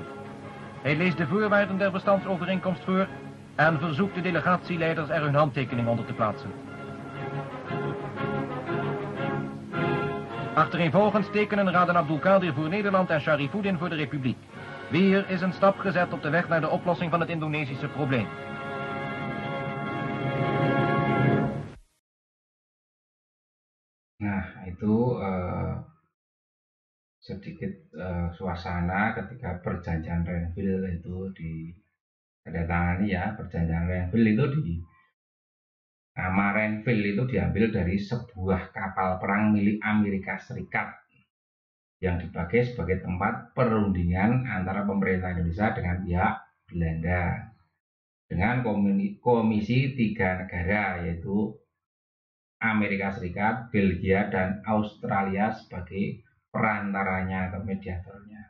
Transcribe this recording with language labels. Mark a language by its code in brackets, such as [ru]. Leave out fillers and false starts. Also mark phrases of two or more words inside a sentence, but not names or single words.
[nl] Hij leest de voorwaarden der bestandsovereenkomst voor en verzoekt de delegatieleiders er hun handtekening onder te plaatsen. Achtereenvolgens tekenen Raden Abdulkadir voor Nederland en Sharifuddin voor de Republiek. Weer is een stap gezet op de weg naar de oplossing van het Indonesische probleem. [id] Nah, itu sedikit suasana ketika perjanjian Renville itu ditandatangani ya. Perjanjian Renville itu nama Renville itu diambil dari sebuah kapal perang milik Amerika Serikat yang dipakai sebagai tempat perundingan antara pemerintah Indonesia dengan pihak Belanda dengan komisi 3 negara, yaitu Amerika Serikat, Belgia, dan Australia sebagai perantaranya atau mediatornya.